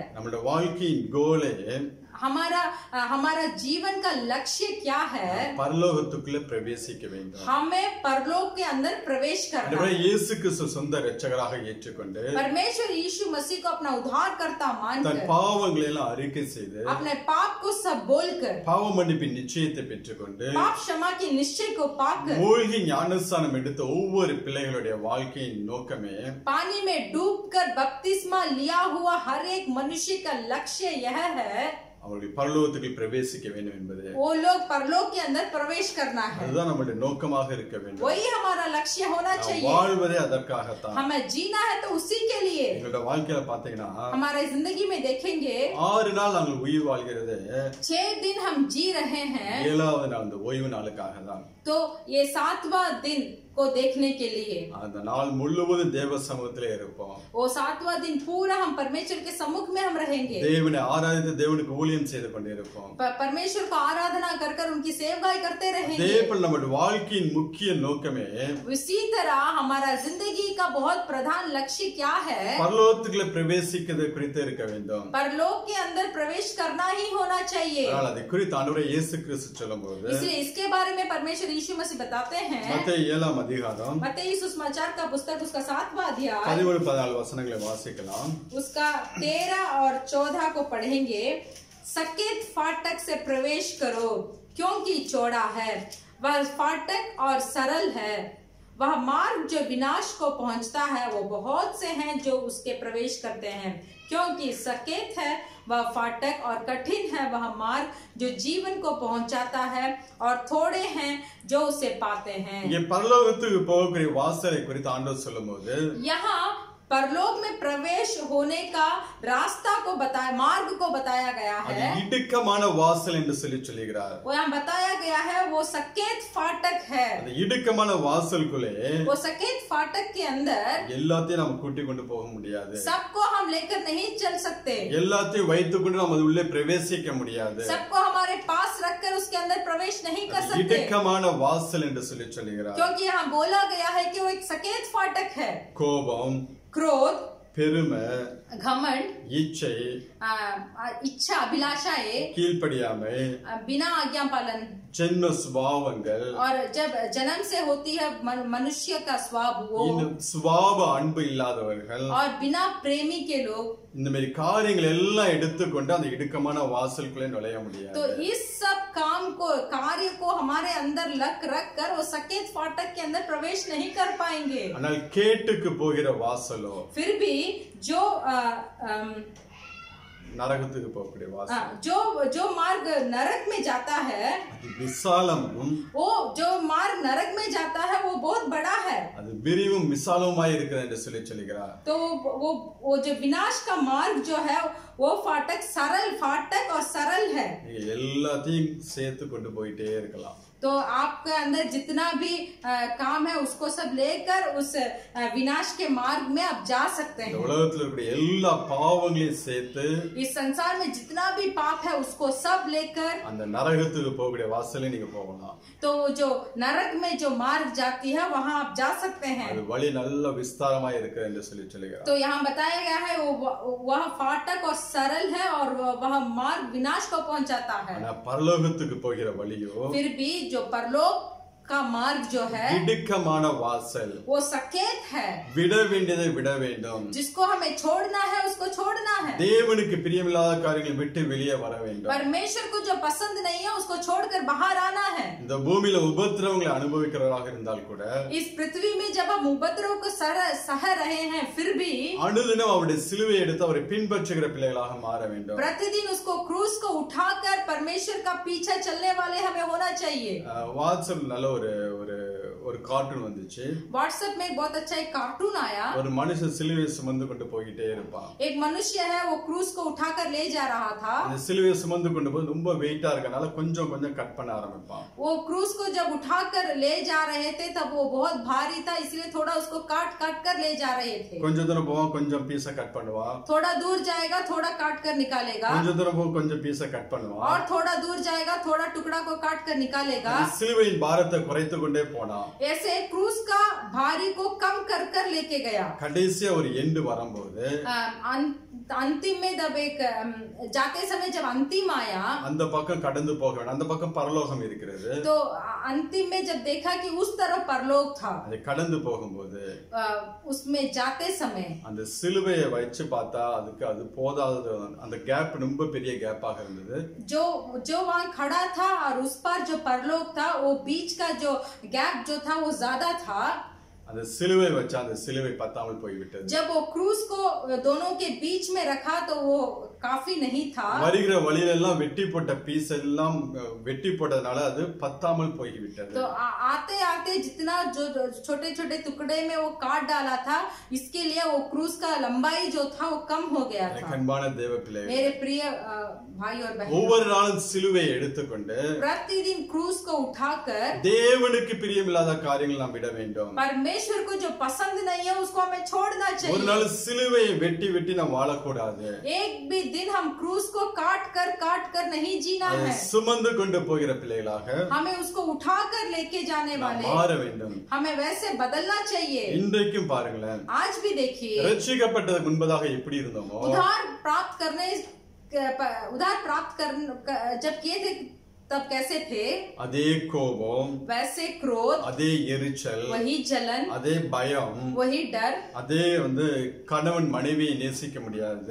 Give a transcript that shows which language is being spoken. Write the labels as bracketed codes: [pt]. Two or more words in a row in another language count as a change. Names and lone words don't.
[ta] நம்மளோட வாழ்க்கையின் கோலே [hi] हमारा जीवन का लक्ष्य क्या है? [ta] பரலோகத்துக்குள்ள பிரவேசிக்க வேண்டும். [hi] हमें परलोक के अंदर प्रवेश करना है. [ta] இயேசு கிறிஸ்து சொந்த இரட்சகராக ஏற்றுக்கொண்டு [hi] परमेश्वर यीशु मसीह को अपना उद्धारकर्ता [ta] தன் [hi] मानकर [ta] பாவங்களை எல்லாம் அறிக்கை செய்து [hi] अपने पाप को सब बोलकर [ta] பாவ மன்னிப்பின் நிச்சயத்தை பெற்றுக்கொண்டு [hi] पाप क्षमा के निश्चय को पाकर [ta] மூழ்கி ஞானஸ்தானம் எடுத்த ஒவ்வொரு பிள்ளைகளுடைய வாழ்க்கையின் நோக்கமே [hi] पानी में डूबकर बपतिस्मा लिया हुआ हर एक मनुष्य का लक्ष्य यह है [ta] அவர்கள் பரலோகத்துக்கு பிரவேசிக்க வேண்டும் என்பது. [hi] वो लोग परलोक के अंदर प्रवेश करना है. [ta] அதுதான் நம்மளுடைய நோக்கமாக இருக்க வேண்டும். [hi] वही हमारा लक्ष्य होना चाहिए. [ta] வாழ்வதே அதற்காகத்தான். [hi] हमें जीना है तो उसी के लिए. [ta] எங்களோட வாழ்க்கையில பாத்தீங்கன்னா [hi] हमारे जिंदगी में देखेंगे [ta] 6 நாள் நாங்கள் உயிர் வாழ்கிறது [hi] 6 दिन हम जी रहे हैं. [ta] 7வது நாள் அந்த ஓய்வு நாளுக்காக தான். [hi] तो ये 7वां दिन को देखने के लिए [ta] அந்த நாள் முழுவதும் தேவ சமூகத்திலே இருப்போம். [hi] वो 7वां दिन पूरा हम परमेश्वर के सम्मुख में हम रहेंगे. [ta] தேவனை ஆராதித்து தேவனுக்கு ஊழியம் செய்து கொண்டிருப்போம். [hi] परमेश्वर को आराधना कर कर उनकी सेवकाई करते रहेंगे. [ta] தேவன் நம்முடைய வாழ்க்கையின் முக்கிய நோக்கமே [hi] इसी तरह हमारा जिंदगी का बहुत प्रधान लक्ष्य क्या है? [ta] பரலோகத்துக்குள்ள பிரவேசிக்கிறது குறித்து இருக்க வேண்டும். [hi] परलोक के अंदर प्रवेश करना ही होना चाहिए. [ta] ஆனால் அதை குறித்து ஆண்டவரே இயேசு கிறிஸ்து சொல்லும்போது [hi] इसलिए इसके बारे में परमेश्वर यीशु मसीह बताते हैं. [ta] மத்தேயு 7ஆம் அதிகாரம் [hi] मत्ती सुसमाचार का पुस्तक उसका 7वां अध्याय [ta] 13-14 वचनங்களை வாசிக்கலாம். [hi] उसका 13 और 14 को पढ़ेंगे. सकेत फाटक से प्रवेश करो क्योंकि चौड़ा है वह फाटक और सरल है, वह मार्ग जो विनाश को पहुंचता है वो बहुत से हैं जो उसके प्रवेश करते हैं. क्योंकि सकेत है वह फाटक और कठिन है वह मार्ग जो जीवन को पहुंचाता है और थोड़े हैं जो उसे पाते हैं. [ta] இங்கே பரலோகத்துக்கு போகக்கூடிய வாசலை குறித்து ஆண்டவர் சொல்லும்போது [hi] यहाँ परलोक में प्रवेश होने का रास्ता को बताया, मार्ग को बताया गया [ta] அது [hi] है. [ta] இடுக்கமான வாசல் என்று சொல்லுகிறார். [hi] वो यहाँ बताया गया है वो सकेत फाटक है. [ta] அந்த இடுக்கமான வாசலுக்குள்ளே [hi] वो सकेत फाटक के अंदर [ta] எல்லாத்தையும் நம்ம கூட்டி கொண்டு போக முடியாது. [hi] सबको हम लेकर नहीं चल सकते. [ta] எல்லாத்தையும் வைத்துக்கொண்டு நம்ம உள்ளே பிரவேசிக்க முடியாது. [hi] सबको हमारे पास रखकर उसके अंदर प्रवेश नहीं कर सकते. [ta] இடுக்கமான வாசல் என்று சொல்லுகிறார். [hi] क्योंकि यहाँ बोला गया है कि वो एक सकेत फाटक है. [ta] கோபம், [hi] क्रोध, [ta] பெருமை, [hi] घमंड, [ta] இச்சை, [hi] इच्छा, अभिलाषाएं, [ta] கீழ்ப்படியாமை, [hi] बिना आज्ञा पालन [ta] ஜென்ம சுபாவங்கள், [hi] और जब जन्म से होती है मनुष्य का स्वभाव वो [ta] இந்த சுபாவ அன்பு இல்லாதவர்கள், [hi] और बिना प्रेमी के लोग, [ta] இந்த மாதிரி காரியங்கள் எல்லாம் எடுத்துக்கொண்டு அந்த இடுக்கமான வாசலுக்குள்ளே நுழைய முடியாது. [hi] तो इस सब काम को कार्य को हमारे अंदर रख कर वो सकेत फाटक के अंदर प्रवेश नहीं कर पाएंगे. [ta] ஆனால் கேட்டுக்கு போகிற வாசலோ [hi] फिर भी जो [ta] நரகத்துக்கு போகக்கூடிய வாசல் [hi] जो मार्ग नरक में जाता है, [ta] அது விசாலமும் [hi] वो जो मार्ग नरक में जाता है वो बहुत बड़ा है। [ta] அது விரிவும் விசாலமாய் இருக்கிறது என்று சொல்லுகிறார்। [hi] तो वो जो विनाश का मार्ग जो है वो फाटक और सरल है। [ta] நீங்க எல்லாத்தையும் சேர்த்து கொண்டு போயிட்டே இருக்கலாம்। [hi] तो आपके अंदर जितना भी काम है उसको सब लेकर उस विनाश के मार्ग में आप जा सकते हैं। [ta] உலகத்துல இருக்கிற எல்லா பாவங்களையும் சேர்த்து [hi] इस संसार में जितना भी पाप है उसको सब लेकर [ta] அந்த நரகத்துக்கு போகக்கூடிய வாசல்ல நீங்க போகலாம்। [hi] तो जो नरक में जो मार्ग जाती है वहां आप जा सकते हैं। [ta] அது வழி நல்ல விஸ்தாரமா இருக்கு என்று சொல்லுகிறார்। [hi] तो यहाँ बताया गया है वह फाटक और सरल है और वह मार्ग विनाश को पहुंचाता है। [ta] ஆனா பரலோகத்துக்கு போகிற வழியோ [hi] फिर भी जो परलोक का मार्ग जो है [ta] இடுக்கமான வாசல், [hi] वो सकेत है। [ta] விட வேண்டியதை விட வேண்டும், [hi] जिसको हमें छोड़ना है उसको छोड़ना है। [ta] தேவனுக்கு பிரியமில்லாத காரியங்களை விட்டு வெளியே வர வேண்டும்। [hi] परमेश्वर को जो पसंद नहीं है उसको छोड़कर बाहर आना है। [ta] இந்த பூமியில உபத்திரவங்களை அனுபவிக்கிறவராக இருந்தால் கூட [hi] इस पृथ्वी में जब हम उपद्रव को सह रहे हैं फिर भी [ta] அனுதினம் அவருடைய சிலுவையை எடுத்து அவரை பின்பற்றுகிற பிள்ளைகளாக மாற வேண்டும்। [hi] प्रतिदिन उसको क्रूस को उठाकर परमेश्वर का पीछा चलने वाले हमें होना चाहिए। [ta] வாட்ஸ்அப் நல்ல ஒரு கார்ட்டூன் வந்துச்சு। [hi] व्हाट्सएप में बहुत अच्छा एक कार्टून आया। [ta] ஒரு மனுஷன் சிலுவையை சுமந்து கொண்டு போயிட்டே இருப்பான்। [hi] एक मनुष्य है वो क्रूस को उठाकर ले जा रहा था। [ta] அந்த சிலுவையை சுமந்து கொண்டு போய் ரொம்ப வெயிட்டா இருக்கனால கொஞ்சம் கொஞ்சம் கட் பண்ண ஆரம்பிப்பான்। [hi] वो क्रूस को जब उठाकर ले जा रहे थे तब वो बहुत भारी था इसलिए थोड़ा उसको काट कर ले जा रहे थे। [ta] கொஞ்சம் தூரம் போவான், கொஞ்சம் பீஸை கட் பண்ணுவான்। [hi] थोड़ा दूर जाएगा थोड़ा काट कर निकालेगा। [ta] கொஞ்சம் தூரம் போக கொஞ்சம் பீஸை கட் பண்ணுவான்। [hi] और थोड़ा दूर जाएगा थोड़ा टुकड़ा को काट कर निकालेगा। [ta] சிலுவையின் பாரத்தை குறைத்து கொண்டே போனான்। [hi] ऐसे क्रूस का भारी को कम कर लेके गया। [ta] கடைசியா ஒரு எண்டு வரும்போது [hi] अंतिम में जब एक जाते समय जब अंतिम आया [ta] அந்த பக்கம் கடந்து போக வேண்டாம், அந்த பக்கம் பரலோகம் இருக்கிறது। [hi] तो अंतिम में जब देखा कि उस तरफ परलोक था, [ta] அது கடந்து போகும்போது [hi] उसमें जाते समय [ta] அந்த சிலுவையை வச்சு பார்த்தா அதுக்கு அது போதாதது, அந்த கேப் ரொம்ப பெரிய கேப்பாக இருந்தது। [hi] जो वहाँ खड़ा था और उस पर जो परलोक था वो बीच का जो गैप जो था वो ज्यादा था। [ta] அந்த சிலுவை வச்சு அந்த சிலுவை பத்தாமல் போய்விட்டது। [hi] जब वो क्रूस को दोनों के बीच में रखा तो वो काफी नहीं था। [ta] வருகிற வழியில எல்லாம் வெட்டி போட்ட பீஸ் எல்லாம் வெட்டி போட்டதனால அது பத்தாமல் போய்விட்டது। [hi] तो आते आते जितना जो छोटे छोटे टुकड़े में वो काट डाला था इसके लिए वो क्रूस का लंबाई जो था वो कम हो गया था। [ta] அன்பான தேவ பிள்ளைகளே, [hi] मेरे प्रिय भाई और बहन, [ta] ஒவ்வொரு நாளும் சிலுவையை எடுத்துக்கொண்டு [hi] प्रतिदिन क्रूस को उठाकर [ta] தேவனுக்கு பிரியமில்லாத காரியங்களை நாம் விட வேண்டும்। [hi] परमेश्वर को जो पसंद नहीं है उसको हमें छोड़ना [ta] ஒரு [hi] चाहिए। [ta] நாள் சிலுவையை வெட்டி வெட்டி நாம் வாழக்கூடாது। [hi] एक भी दिन हम क्रूस को काट कर नहीं जीना है। [ta] சுமந்து கொண்டு போகிற பிள்ளைகளாக [hi] हमें उसको उठाकर लेके जाने वाले [ta] மாற வேண்டும்। [hi] हमें वैसे बदलना चाहिए। [ta] இன்றைக்கும் பாருங்களேன், [hi] आज भी देखिए [ta] ரட்சிக்கப்பட்டதுக்கு முன்பதாக எப்படி இருந்தோமோ [hi] उधार प्राप्त कर जब किए थे तब कैसे थे, [ta] அதே கோபம், [hi] वैसे क्रोध, [ta] அதே எரிச்சல், [hi] वही जलन, [ta] அதே பயம், [hi] वही डर, [ta] அதே கணவன் மனைவியை நேசிக்க முடியாது,